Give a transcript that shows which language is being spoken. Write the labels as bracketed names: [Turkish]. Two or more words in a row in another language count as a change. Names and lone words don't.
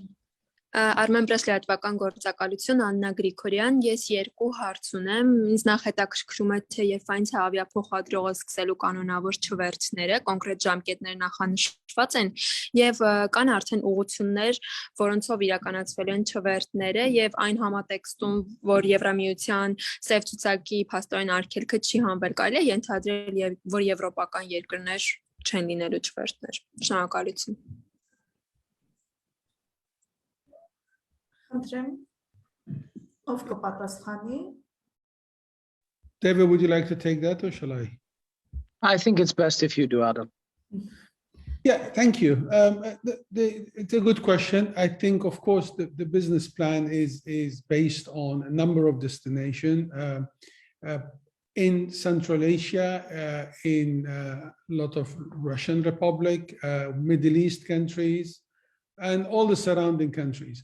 [Armenian] Armen Presleyatvakan գործակալություն Աննա Գրիգորյան, ես երկու հարց ունեմ, ինձ նախ հետաքրքրում է թե եւ այնց ավիափոխադրողը սկսելու կանոնավոր չվերթները, կոնկրետ ժամկետներ նախանշված են եւ կան արդեն ուղղություններ, որոնցով իրականացվել են չվերթները եւ այն համատեքստում, որ Եվրամիության սև ցուցակի փաստորեն արգելքը չի հանվել, կարելի է ենթադրել, որ եվրոպական երկրներ չեն լինելու չվերթներ։ Շնորհակալություն։ Ով կպատասխանի։ [English] David, would you like to take that or shall I? I think it's best if you do, Adam. Yeah, thank you. It's a good question. I think, of course, the business plan is based on a number of destinations in Central Asia, in a lot of Russian Republic, Middle East countries, and all the surrounding countries.